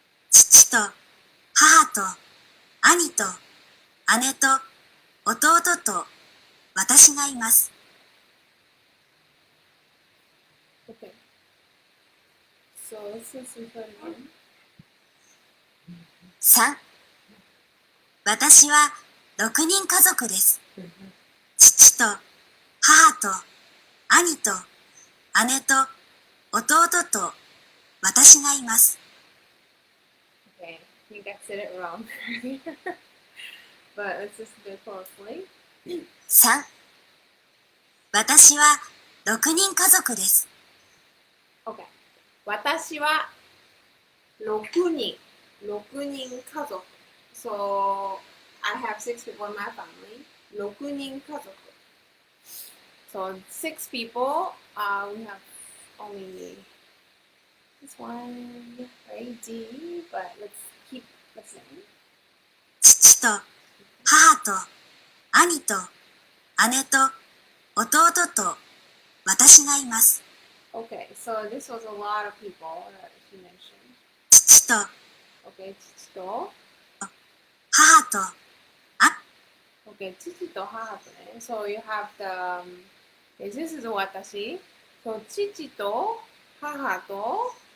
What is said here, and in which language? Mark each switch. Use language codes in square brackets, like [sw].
[ja] 父と母と兄と姉と弟と私がいます。 [en] Okay. So let's listen to it again. [ja] 3、私は6人家族です。父と母と兄と姉と弟と私がいます。 [en] Okay, I think I said it wrong. But let's listen to it closely. [ja] 3、私は6人家族です。 Okay. 私は6人家族。 [en] So, I have 6 people in my family. [ja] 6人家族。 [en] So, 6 people. We have only this one, right? D, but let's keep listening. [ja] 父と母と兄と姉と弟と私がいます。 [en] Okay, so this was a lot of people that she mentioned. [ja] 父と Okay, 父と母と Okay, 父と母とね。 [en] So you have the, this is 私。So [ja] 父と母と